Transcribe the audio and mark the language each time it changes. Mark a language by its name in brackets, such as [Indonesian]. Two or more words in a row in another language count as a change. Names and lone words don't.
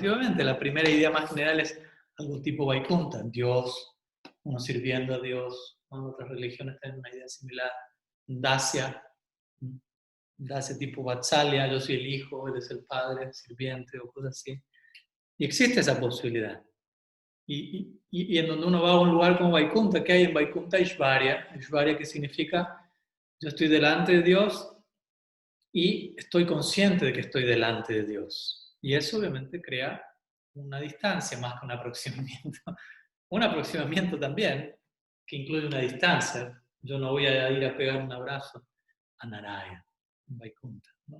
[Spanish] Y obviamente la primera idea más general es algo tipo Vaikunta, Dios, uno sirviendo a Dios. ¿No? Otras religiones tienen una idea similar. Dasya, Dasya tipo Vatsalya, yo soy el hijo, él es el padre, sirviente o cosas así. Y existe esa posibilidad. Y en donde uno va a un lugar como Vaikunta, ¿qué hay en Vaikunta? Ishvarya. Ishvarya que significa yo estoy delante de Dios y estoy consciente de que estoy delante de Dios. Y eso obviamente crea una distancia más que un aproximamiento. Un aproximamiento también, que incluye una distancia. Yo no voy a ir a pegar un abrazo a Narayana, en Vaikunta.